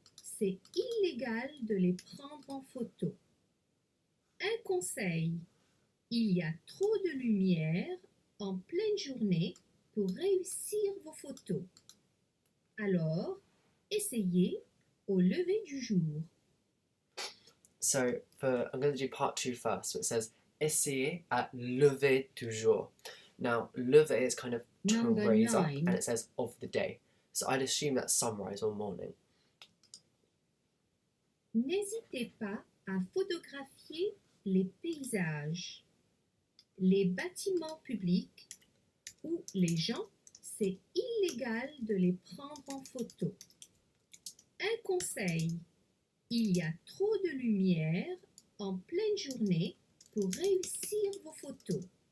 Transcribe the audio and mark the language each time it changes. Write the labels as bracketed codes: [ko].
[fr] C'est illégal de les prendre en photo. Un conseil, il y a trop de lumière en pleine journée pour réussir vos photos. Alors, essayez au lever du jour. [en] So I'm going to do part 2 first. So it says [fr] essayez à lever du jour. [en] Now, lever is kind of to Number raise up, 9. and it says of the day. So I'd assume that's sunrise or morning. [fr] N'hésitez pas à photographier les paysages, les bâtiments publics ou les gens. C'est illégal de les prendre en photo. Un conseil, il y a trop de lumière en pleine journée pour réussir vos photos.